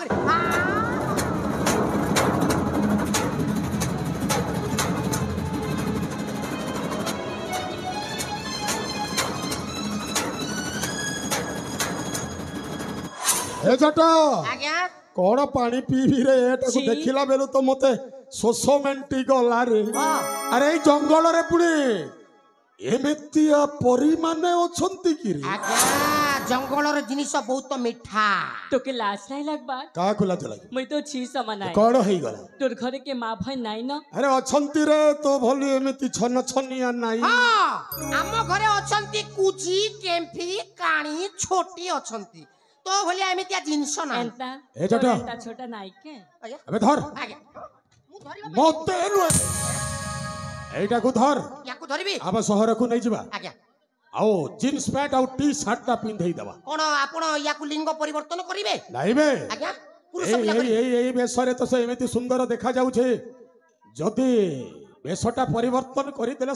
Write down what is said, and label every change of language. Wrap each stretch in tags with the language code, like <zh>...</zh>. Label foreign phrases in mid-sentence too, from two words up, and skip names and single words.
<or>ଏ ଜଟା ଆଜ୍ଞା କଣ ପାଣି ପିଇବି ରେ ଏଟାକୁ ଛି। ଦେଖିଲା ବେଳୁ ତ ମତେ ଶୋଷ ମେଣ୍ଟି ଗଲା ରେ। ହଁ ଆରେ ଏଇ ଜଙ୍ଗଲରେ ପୁଣି ଏମିତିଆ ପରୀମାନେ ଅଛନ୍ତି କି ରେ? ଆଜ୍ଞା ଜଙ୍ଗଲର ଜିନିଷ ବହୁତ ମିଠା</or> <spv>ତୋ କେ ଲାଜ ନାଇ ଲାଗବା</spv> <or>କାହାକୁ ଲାଜ ଲାଗେ?</or> <spv>ମୁଇ ତୋ ଛୀ ସମାନାଇ</spv> <or>କଣ ହେଇଗଲା?</or> <spv>ତୋର ଘରେ କେ ମାଁ ଭାଇ ନାଇ ନ</spv> <or>ଆରେ ଅଛନ୍ତି ରେ ତୋ ଭଳି ଏମିତି ଛନ ଛନିଆ ନାହିଁ। ହଁ ଆମ ଘରେ ଅଛନ୍ତି କୁଜି କେମ୍ଫି କାଣି ଛୋଟି ଅଛନ୍ତି ତୋ ଭଳିଆ ଏମିତିଆ ଜିନିଷ ନାହିଁ</or> <spv>एंता</spv> <or>ଏ ଜଟା।</or> <spv>ତୋର ଏଁତା ଛୋଟା ନାଇ କେ</spv> <or>ଆଜ୍ଞା ଏବେ ଧର ଆଜ୍ଞା ମୁଁ ଧରିବା ମତେ ନୁହେଁ ଏଇଟାକୁ ଧର ୟାକୁ ଧରିବି ଆମ ସହରକୁ ନେଇଯିବା ଆଜ୍ଞା ଆଉ ଜିନ୍ସ ପ୍ୟାଣ୍ଟ ଆଉ ଟି ସାର୍ଟଟା ପିନ୍ଧେଇ ଦେବା। କଣ ଆପଣ ୟାକୁ ଲିଙ୍ଗ ପରିବର୍ତ୍ତନ କରିବେ ନାଇଁ ବେ ଆଜ୍ଞା ପୁରୁଷ ଏଇ ପିଲା ଏଇ କରିବେ ଏଇ ଏଇ ବେଶରେ ତ ସେ ଏମିତି ସୁନ୍ଦର ଦେଖାଯାଉଛି ଯଦି ବେଶଟା ପରିବର୍ତ୍ତନ କରିଦେଲେ</or>